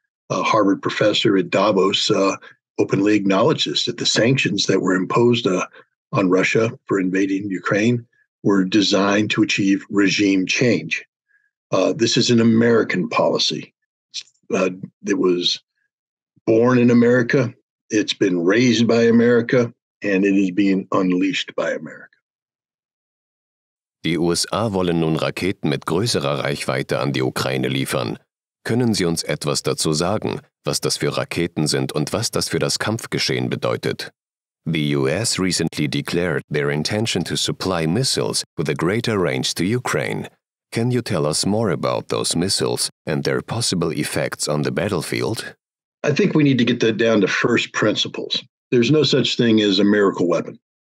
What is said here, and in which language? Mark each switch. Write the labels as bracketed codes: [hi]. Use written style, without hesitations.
[en] A Harvard professor at Davos openly acknowledged this, that the sanctions that were imposed on Russia for invading Ukraine were designed to achieve regime change. This is an American policy. It was born in America. It's been raised by America, and it is being unleashed by America. [de] Die USA wollen nun Raketen mit größerer Reichweite an die Ukraine liefern. Können Sie uns etwas dazu sagen, was das für Raketen sind und was das für das Kampfgeschehen bedeutet? [en] The US recently declared their intention to supply missiles with a greater range to Ukraine. Can you tell us more about those missiles and their possible effects on the battlefield? I think we need to get that down to first principles. There's no such thing as a miracle weapon.